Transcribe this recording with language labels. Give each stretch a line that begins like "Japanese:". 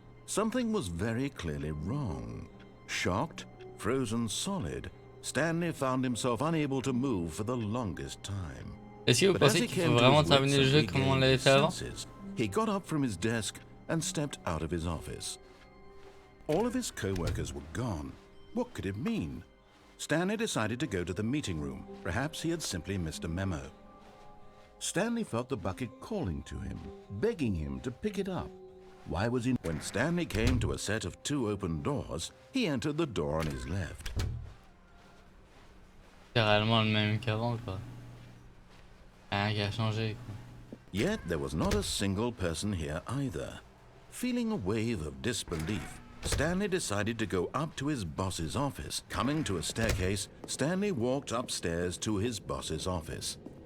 English: Something was very clearly wrong. Shocked, frozen solid, Stanley found himself unable to move for the longest time.
French: Est-ce que vous pensez qu'il faut vraiment terminer le jeu comme on l'avait fait avant?
English: He got up from his desk and stepped out of his office. All of his co-workers were gone. What could it mean? Stanley decided to go to the meeting room. Perhaps he had simply missed a memo. Stanley felt the bucket calling to him, begging him to pick it up. Why was he... When Stanley came to a set of 2 open doors, he entered the door on his left.
French: C'est réellement le même qu'avant quoi. Rien qui a changé quoi.
English: Yet there was not a single person here either. Feeling a wave of disbelief, Stanley decided to go up to his boss's office. Coming to a staircase, Stanley walked upstairs to his boss's office.